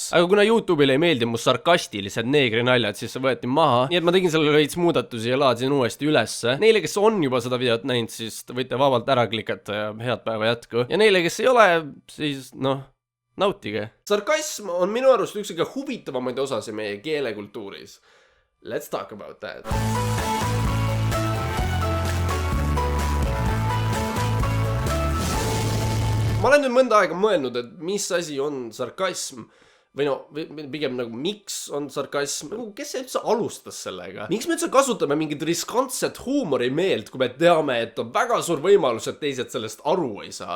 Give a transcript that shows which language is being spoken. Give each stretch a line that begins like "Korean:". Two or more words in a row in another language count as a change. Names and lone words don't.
Estonian: Aga kuna YouTube'ile ei meeldi mu sarkastilised neegri naljad, siis see võeti maha. Nii et ma tegin selle veits muudatusi ja laadsin uuesti ülesse. Neile, kes on juba seda videot näinud, siis võite vabalt ära klikata ja head päeva jätku. Ja neile, kes ei ole, siis noh, nautige. Sarkasm on minu arust üks kõige huvitavamaid osasi meie keelekultuuris.
English: Let's talk about that.
Estonian: Ma olen nüüd mõnda aega mõelnud, et mis asi on sarkasm või no, pigem nagu miks on sarkasm, kes see üldse alustas sellega? Miks me üldse kasutame mingit riskantset huumorimeelt, kui me teame, et on väga suur võimalus, et teised sellest aru ei saa?